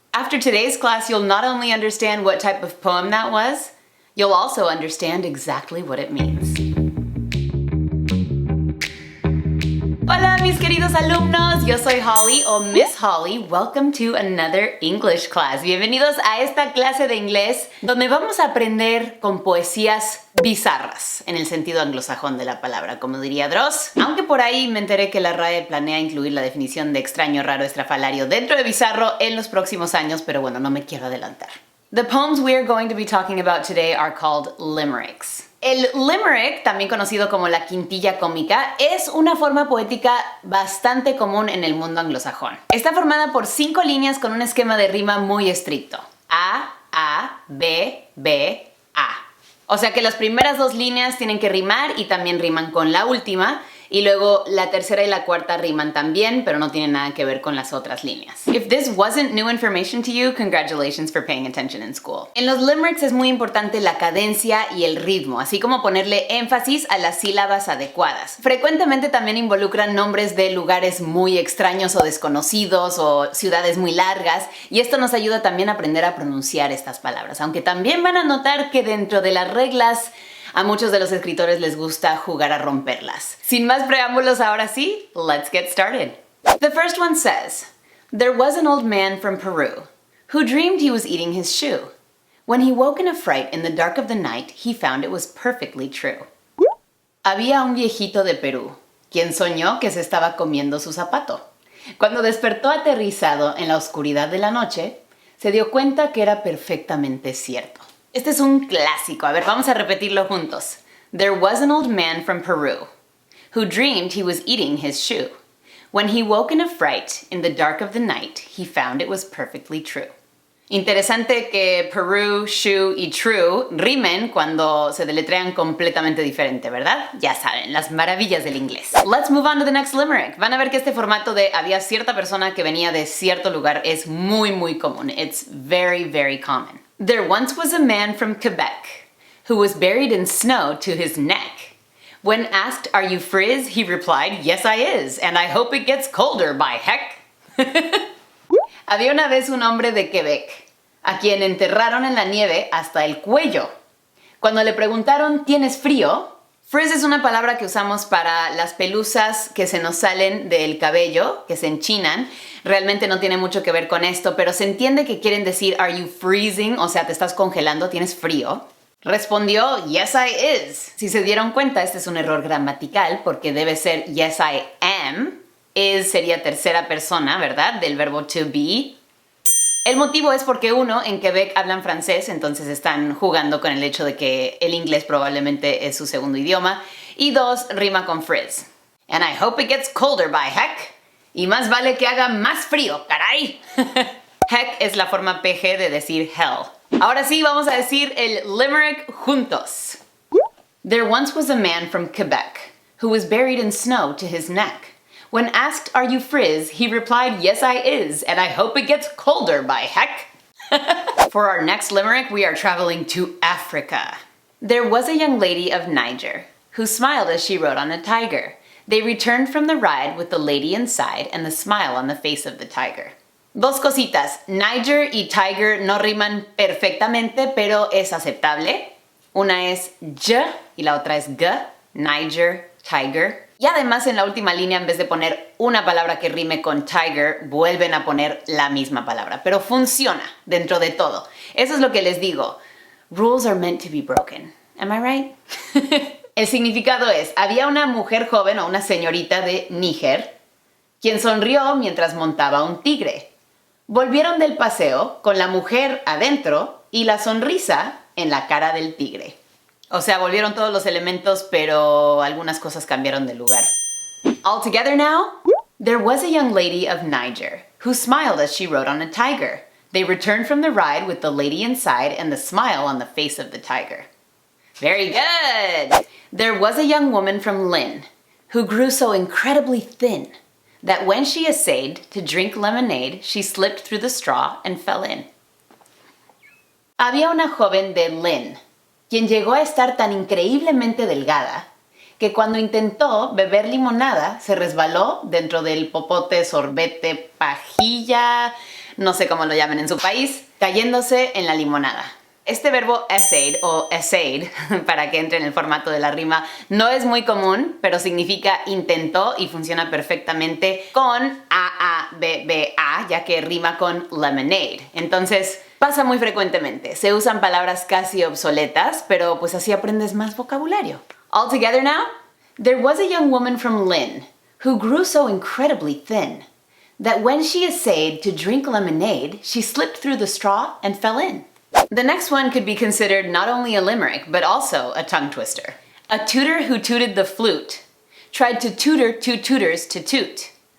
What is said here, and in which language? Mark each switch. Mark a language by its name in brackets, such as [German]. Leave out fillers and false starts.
[English] After today's class, you'll not only understand what type of poem that was, you'll also understand exactly what it means. [Spanish] Hola mis queridos alumnos, yo soy Holly o Miss Holly. [English] Welcome to another English class. [Spanish] Bienvenidos a esta clase de inglés donde vamos a aprender con poesías bizarras, en el sentido anglosajón de la palabra, como diría Dross. Aunque por ahí me enteré que la RAE planea incluir la definición de extraño, raro, estrafalario dentro de bizarro en los próximos años, pero bueno, no me quiero adelantar. [English] The poems we are going to be talking about today are called limericks. [Spanish] El limerick, también conocido como la quintilla cómica, es una forma poética bastante común en el mundo anglosajón. Está formada por 5 líneas con un esquema de rima muy estricto. A, B, B, A. O sea que las primeras 2 líneas tienen que rimar y también riman con la última. Y luego la tercera y la cuarta riman también, pero no tienen nada que ver con las otras líneas. [English] If this wasn't new information to you, congratulations for paying attention in school. [Spanish] En los limericks es muy importante la cadencia y el ritmo, así como ponerle énfasis a las sílabas adecuadas. Frecuentemente también involucran nombres de lugares muy extraños o desconocidos o ciudades muy largas, y esto nos ayuda también a aprender a pronunciar estas palabras, aunque también van a notar que dentro de las reglas a muchos de los escritores les gusta jugar a romperlas. Sin más preámbulos, ahora sí, [English] let's get started. The first one says, there was an old man from Peru who dreamed he was eating his shoe. When he woke in a fright in the dark of the night, he found it was perfectly true. [Spanish] Había un viejito de Perú, quien soñó que se estaba comiendo su zapato. Cuando despertó aterrizado en la oscuridad de la noche, se dio cuenta que era perfectamente cierto. Este es un clásico. A ver, vamos a repetirlo juntos. [English] There was an old man from Peru who dreamed he was eating his shoe. When he woke in a fright in the dark of the night, he found it was perfectly true. [Spanish] Interesante que Peru, shoe y true rimen cuando se deletrean completamente diferente, ¿verdad? Ya saben, las maravillas del inglés. [English] Let's move on to the next limerick. [Spanish] Van a ver que este formato de había cierta persona que venía de cierto lugar es muy, muy común. [English] It's very, very common. There once was a man from Quebec who was buried in snow to his neck. When asked, are you frizz? He replied, yes I is, and I hope it gets colder, by heck. [Spanish] Había una vez un hombre de Quebec a quien enterraron en la nieve hasta el cuello. Cuando le preguntaron, ¿tienes frío? Frizz es una palabra que usamos para las pelusas que se nos salen del cabello, que se enchinan. Realmente no tiene mucho que ver con esto, pero se entiende que quieren decir [English] are you freezing, [Spanish] o sea, te estás congelando, tienes frío. Respondió, [English] yes I is. [Spanish] Si se dieron cuenta, este es un error gramatical porque debe ser [English] yes I am. [Spanish] Is sería tercera persona, ¿verdad? Del verbo to be. El motivo es porque uno, en Quebec hablan francés, entonces están jugando con el hecho de que el inglés probablemente es su segundo idioma. Y 2, rima con frizz. [English] And I hope it gets colder, by heck. [Spanish] Y más vale que haga más frío, caray. Heck es la forma PG de decir hell. Ahora sí, vamos a decir el limerick juntos. [English] There once was a man from Quebec who was buried in snow to his neck. When asked, are you frizz? He replied, yes I is, and I hope it gets colder, by heck. For our next limerick, we are traveling to Africa. There was a young lady of Niger who smiled as she rode on a tiger. They returned from the ride with the lady inside and the smile on the face of the tiger. [Spanish] Dos cositas, Niger y tiger no riman perfectamente, pero es aceptable. Una es y y la otra es g, Niger, tiger. Y además en la última línea, en vez de poner una palabra que rime con tiger, vuelven a poner la misma palabra. Pero funciona dentro de todo. Eso es lo que les digo. [English] Rules are meant to be broken. Am I right? [Spanish] El significado es, había una mujer joven o una señorita de Níger quien sonrió mientras montaba un tigre. Volvieron del paseo con la mujer adentro y la sonrisa en la cara del tigre. O sea, volvieron todos los elementos, pero algunas cosas cambiaron de lugar. [English] All together now? There was a young lady of Niger who smiled as she rode on a tiger. They returned from the ride with the lady inside and the smile on the face of the tiger. Very good! There was a young woman from Lynn who grew so incredibly thin that when she essayed to drink lemonade, she slipped through the straw and fell in. [Spanish] Había una joven de Lynn quien llegó a estar tan increíblemente delgada que cuando intentó beber limonada se resbaló dentro del popote, sorbete, pajilla, no sé cómo lo llaman en su país, cayéndose en la limonada. Este verbo essayed o essayed, para que entre en el formato de la rima, no es muy común, pero significa intentó y funciona perfectamente con A, ya que rima con lemonade. Entonces, pasa muy frecuentemente. Se usan palabras casi obsoletas, pero pues así aprendes más vocabulario. [English] All together now? There was a young woman from Lynn who grew so incredibly thin that when she essayed to drink lemonade, she slipped through the straw and fell in. The next one could be considered not only a limerick, but also a tongue twister. A tutor who tooted the flute tried to tutor two tutors to toot.